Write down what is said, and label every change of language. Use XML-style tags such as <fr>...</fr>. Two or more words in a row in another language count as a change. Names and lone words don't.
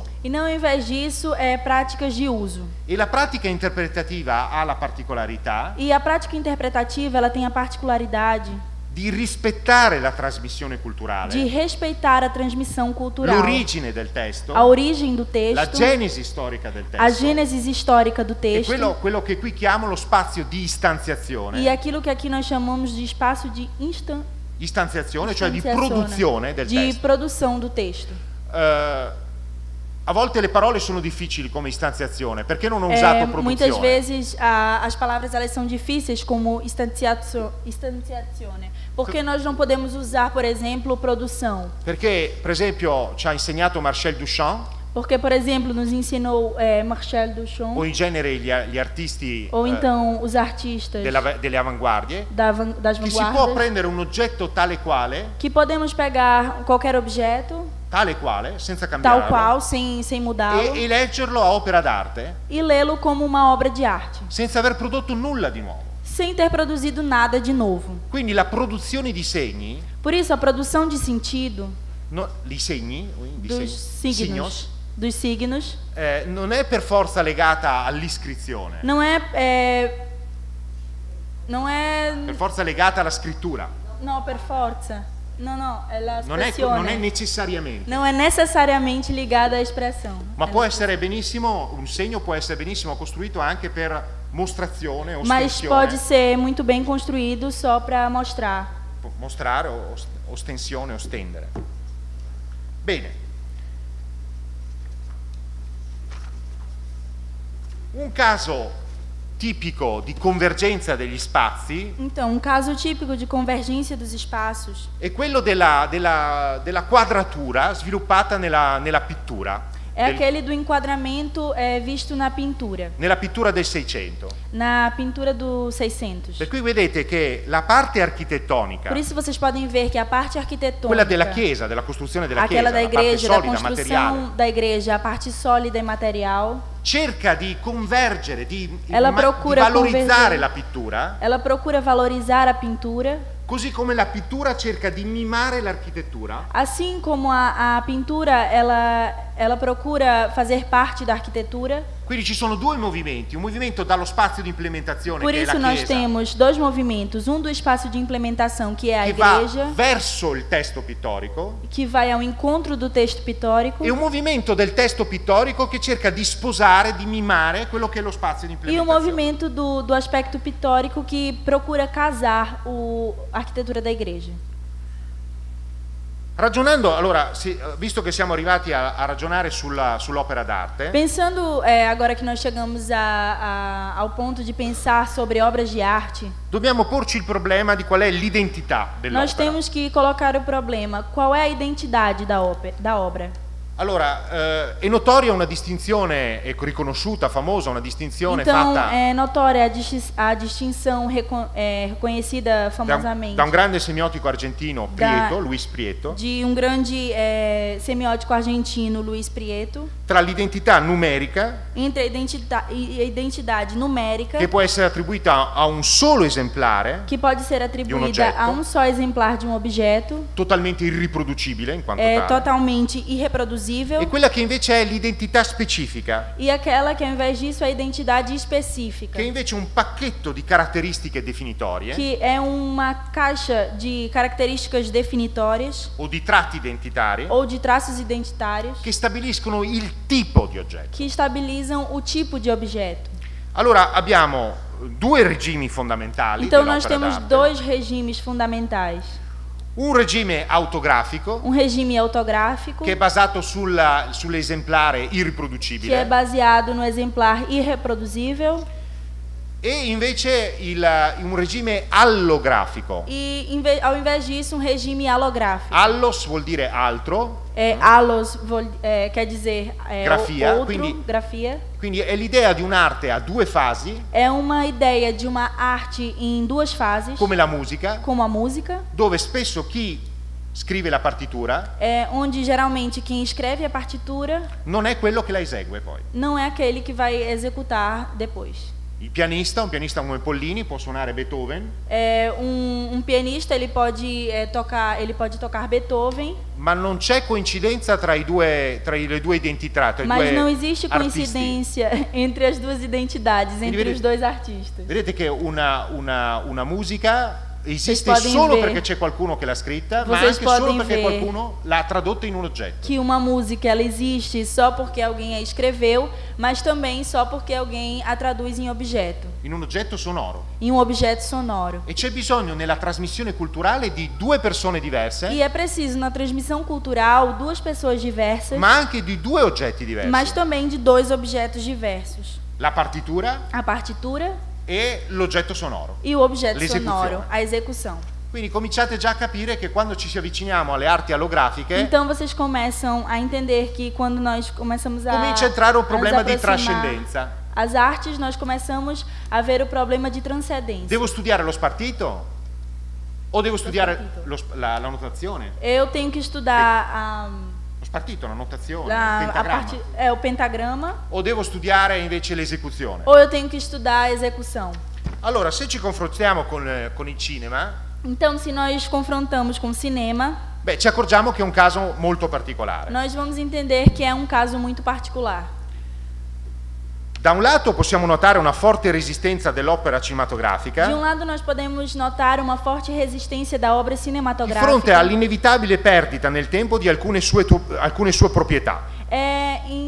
<pt>e não, ao invés disso, práticas de uso.</pt> <it>E la pratica interpretativa ha la particolarità</it> <pt>E a prática interpretativa ela tem a particularidade</pt> <it>di rispettare la trasmissione culturale,</it> <pt>de respeitar a transmissão cultural,</pt> <it>l'origine del testo,</it> <pt>a origem do</pt> <it>la</it> <pt>texto,</pt> <it>genesi storica del</it> <pt>a</pt> <it>testo,</it> <pt>gênese histórica do e texto</pt> <it>quello che qui chiamo lo spazio di istanziazione,</it> <pt>e aquilo que aqui nós chamamos de espaço de</pt> <it>istanziazione, cioè di</it> <pt>istanziazione,</pt> <it>produzione del</it> <pt>de</pt> <it>testo.</it> <pt>produção do texto.</pt> <it>A volte le parole sono difficili come istanziazione, perché non ho usato</it> <pt>Muitas</pt> <it>produzione?</it> <pt>vezes as palavras elas são difíceis como istanziazione, porque nós não podemos usar, por exemplo, produção.</pt> <it>Perché, per esempio, ci ha insegnato Marcel Duchamp,</it> <pt>Porque, por exemplo, nos ensinou Marcel Duchamp,</pt> <it>o in genere gli artisti</it> <pt>ou então os artistas</pt> <it>delle avanguardie,</it> <pt>das</pt> <it>che si può</it> <pt>vanguardas,</pt> <it>prendere un oggetto tale quale,</it> <pt>que podemos pegar qualquer objeto,</pt> <it>senza</it> <pt>tal</pt> <it>cambiarlo,</it> <pt>qual, sem mudá-lo,</pt> <it>e leggerlo a opera d'arte,</it> <pt>e lê-lo como uma obra de arte,</pt> <it>senza aver prodotto nulla di nuovo.</it> <pt>sem ter produzido nada de novo.</pt> <it>Quindi la produzione di segni,</it> <pt>Por isso, a produção de sentido</pt> <it>i segni,</it> <pt>dos signos,</pt> <it>non è per forza legata all'iscrizione,</it> <pt>não é</pt> <it>per forza legata alla scrittura.</it> <pt>não</pt> <it>per forza,</it> <pt>não, é la</pt> <it>Non è espressione.</it> <pt>necessariamente. Não é necessariamente ligada à expressão.</pt> <it>Ma può essere benissimo, un segno può essere benissimo costruito anche per mostrazione,</it> <pt>mas</pt> <it>ostensione.</it> <pt>pode ser muito bem construído só para mostrar.</pt> <it>Mostrare, ostensione, ostendere. Bene. Un caso tipico di convergenza degli spazi</it> <pt>Então, um caso típico de convergência dos espaços</pt> <it>è quello della quadratura sviluppata nella pittura.</it> <pt>é aquele do enquadramento visto na pintura</pt> <it>del 600.</it> <pt>Na pintura do 600.</pt> <it>Per cui vedete che la parte architettonica,</it> <pt>Por isso vocês podem ver que a parte arquitetônica,</pt> <it>quella della chiesa, della costruzione della</it> <pt>aquela</pt> <it>chiesa,</it> <pt>da</pt> <it>la parte</it> <pt>igreja, da</pt> <it>solida,</it> <pt>construção</pt> <it>materiale,</it> <pt>da igreja, a parte sólida e material,</pt> <it>cerca di convergere, di</it> <pt>procura</pt> <it>valorizzare convergere. la pittura,</it> <pt>ela procura valorizar a pintura,</pt> <it>così come la pittura cerca di mimare l'architettura.</it> <pt>assim como a pintura ela procura fazer parte da arquitetura.</pt> <it>Quindi ci sono due movimenti, un movimento dallo spazio di implementazione,</it> <pt>Por</pt> <it>che è</it> <pt>isso</pt> <it>la</it> <pt>nós</pt> <it>chiesa,</it> <pt>temos dois movimentos, um do espaço de implementação, que é a</pt> <it>che va</it> <pt>igreja,</pt> <it>verso il testo pittorico,</it> <pt>que vai ao encontro do texto pictórico,</pt> <it>e un movimento del testo pittorico che cerca di sposare, di mimare quello che è lo spazio di</it> <pt>e o</pt> <it>implementazione.</it> <pt>movimento do aspecto pictórico que procura casar a arquitetura da igreja.</pt> <it>Ragionando, allora, visto che siamo arrivati a ragionare sull'opera d'arte,</it> <pt>Pensando, agora que nós chegamos ao ponto de pensar sobre obras de arte,</pt> <it>dobbiamo porci il problema di qual è l'identità</it> <pt>nós</pt> <it>dell'opera.</it> <pt>temos que colocar o problema, qual é a identidade da obra.</pt> <it>Allora, è notoria una distinzione, è riconosciuta, famosa, una distinzione</it> <pt>Então,</pt> <it>fatta</it> <pt>é notória a distinção reconhecida famosamente</pt> <it>da un grande semiotico argentino, Prieto, Luis Prieto,</it> <pt>de grande semiótico argentino, Luis Prieto,</pt> <it>tra l'identità numerica,</it> <pt>entre a identidade numérica,</pt> <it>che può essere attribuita a un solo esemplare,</it> <pt>que pode ser atribuída</pt> <it>oggetto.</it> <pt>a só exemplar de objeto,</pt> <it>totalmente irriproducibile in quanto tale,</it> <pt>totalmente irreproduzível,</pt> <it>e quella che invece è l'identità specifica,</it> <pt>e aquela que ao invés disso é a identidade específica,</pt> <it>che è invece un pacchetto di caratteristiche definitorie</it> <pt>que é uma caixa de características definitórias</pt> <it>o di tratti identitari</it> <pt>ou de traços identitários</pt> <it>che stabiliscono il tipo di oggetto.</it> <pt>que estabilizam o tipo de objeto.</pt> <it>Allora abbiamo due regimi fondamentali</it> <pt>Então nós</pt> <it>dell'opera</it> <pt>temos</pt> <it>d'arte.</it> <pt>dois regimes fundamentais.</pt> <it>Un regime autografico</it> <pt>Regime autográfico,</pt> <it>che è basato sull'esemplare</it> <pt>que é</pt> <it>irriproducibile,</it> <pt>baseado no exemplar irreproduzível,</pt> <it>e invece un regime allografico.</it> <pt>e ao invés disso regime alográfico.</pt> <it>Allos vuol dire altro,</it> <pt>Allos quer dizer</pt> <it>Grafia,</it> <pt>outro,</pt> <it>quindi-</it> <pt>grafia.</pt> <it>quindi è l'idea di un'arte a due fasi,</it> <pt>É uma ideia de uma arte em duas fases,</pt> <it>come la musica,</it> <pt>como a música,</pt> <it>dove spesso chi scrive la partitura</it> <pt>onde geralmente quem escreve a partitura</pt> <it>non è quello che la esegue poi.</it> <pt>não é aquele que vai executar depois.</pt> <it>Un pianista come Pollini può suonare Beethoven,</it> <pt>Pianista ele pode tocar Beethoven,</pt> <it>ma non c'è coincidenza tra le due identità, tra i</it> <pt>mas</pt> <it>due</it> <pt>não existe</pt> <it>artisti.</it> <pt>coincidência entre as duas identidades, entre os dois artistas.</pt> <it>Vedete che una musica esiste</it> <pt>podem</pt> <it>solo</it> <pt>ver.</pt> <it>perché c'è qualcuno che l'ha scritta, ma</it> <pt>Vocês</pt> <it>anche solo</it> <pt>podem</pt> <it>perché</it> <pt>ver.</pt> <it>qualcuno l'ha tradotta in un oggetto.</it> <pt>Que uma música ela existe só porque alguém a escreveu, mas também só porque alguém a traduz em objeto,</pt> <it>In un oggetto sonoro.</it> <pt>em objeto sonoro.</pt> <it>E c'è bisogno nella trasmissione culturale di due persone diverse,</it> <pt>E é preciso na transmissão cultural duas pessoas diversas,</pt> <it>ma anche di due oggetti diversi.</it> <pt>mas também de dois objetos diversos:</pt> <it>La partitura</it> <pt>a partitura</pt> <it>e l'oggetto sonoro.</it> <pt>e o objeto</pt> <it>L'esecuzione.</it> <pt>sonoro, a execução.</pt> <it>Quindi cominciate già a capire che quando ci si avviciniamo alle arti allografiche</it> <pt>Então vocês começam a entender que quando nós começamos a</pt> <it>comincia a entrare un</it> <pt>a</pt> <it>problema</it> <pt>nos</pt> <it>di</it> <pt>aproximar</pt> <it>trascendenza.</it> <pt>as artes, nós começamos a ver o problema de transcendência.</pt> <it>Devo studiare lo spartito? O devo studiare spartito. la notazione?</it> <pt>Eu tenho que estudar</pt> <it>Lo spartito, la notazione, il pentagramma.</it> <pt>o pentagrama,</pt> <it>O devo studiare invece l'esecuzione?</it> <pt>ou eu tenho que estudar a execução.</pt> <it>Allora, se ci confrontiamo con il cinema,</it> <pt>Então, se nós confrontamos com o cinema,</pt> <it>beh, ci accorgiamo che è un caso molto particolare.</it> <pt>nós vamos entender que é um caso muito particular.</pt> <it>Da un lato possiamo notare una forte resistenza dell'opera</it> <pt>De</pt> <it>cinematografica</it> <pt>lado, nós podemos notar uma forte resistência da obra</pt> <it>di</it> <pt>cinematográfica</pt> <it>fronte all'inevitabile perdita nel tempo di alcune sue proprietà.</it>